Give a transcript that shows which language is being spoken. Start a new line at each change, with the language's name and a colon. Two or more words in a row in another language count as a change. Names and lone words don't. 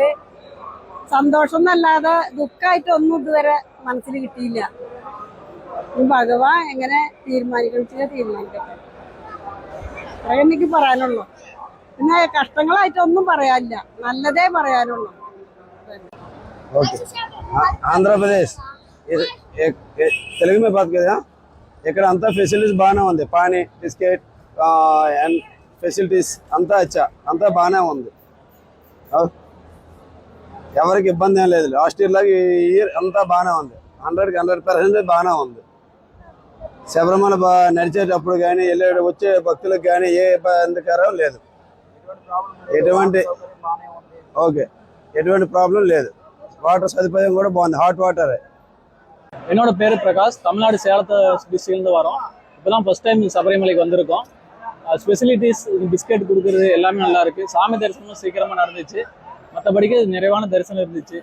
Malayalam: സന്തോഷം എന്നല്ലാതെ ദുഃഖമായിട്ടൊന്നും ഇതുവരെ മനസ്സിൽ കിട്ടിയില്ല. ഭഗവാൻ എങ്ങനെ തീരുമാനിക്കട്ടെ. അത്രേ എനിക്ക് പറയാനുള്ളൂ. പിന്നെ കഷ്ടങ്ങളായിട്ടൊന്നും പറയാനില്ല, നല്ലതേ പറയാനുള്ളൂ.
Hindi: ఆంధ్రప్రదేశ్ తెలుగు में बात करें.
Telugu: ఇక్కడ అంతా ఫెసిలిటీస్ బాగానే ఉంది. పానీ,
English: biscuit and facilities
Telugu: అంతా అచ్చా, అంతా బాగానే ఉంది. ఎవరికి ఇబ్బంది ఏం లేదు.
English: last year
Telugu: లాగా ఈ ఇయర్ అంతా బాగానే ఉంది. 100% బాగానే ఉంది. శబరిమల నడిచేటప్పుడు కానీ వచ్చే భక్తులకు కానీ ఏ ఇబ్బందికరం లేదు. ఎటువంటి ప్రాబ్లం లేదు.
Tamil: வாட்டர் சதுப்பதியம் கூட போகுது.
English: hot water.
Tamil: என்னோட பேரு பிரகாஷ். தமிழ்நாடு சேலத்து டிஸ்ட்ரிக்ட்லேருந்து வரோம். இப்போதான்
English: first time
Tamil: சபரிமலைக்கு வந்திருக்கோம். ஸ்பெசிலிட்டிஸ், பிஸ்கெட் கொடுக்குறது எல்லாமே நல்லா இருக்கு. சாமி தரிசனமும் சீக்கிரமா நடந்துச்சு. மற்றபடிக்கு நிறைவான தரிசனம் இருந்துச்சு.